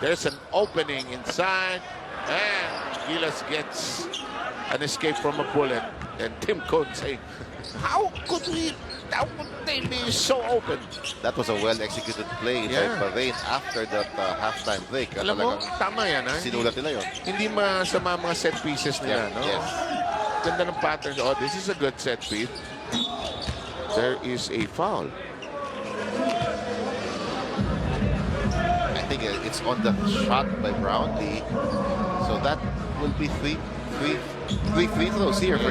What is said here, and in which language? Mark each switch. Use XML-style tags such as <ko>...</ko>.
<en>There's an opening inside, and Gilas gets an escape from a bullet. And Tim Cohn saying, how could they be so open? That was a well-executed play Yeah. by Bharain after that halftime break.</en> <tl>Alam mo, Talagang tama yan, ha? sinulat nila yun. Hindi masama mga set pieces nila, no?</tl> <en>Yes.</en> <tl>Ganda ng pattern.</tl> <en>Oh, this is a good set piece. There is a foul. I think it's on the shot by Brownlee. So that will be three free throws here for</en>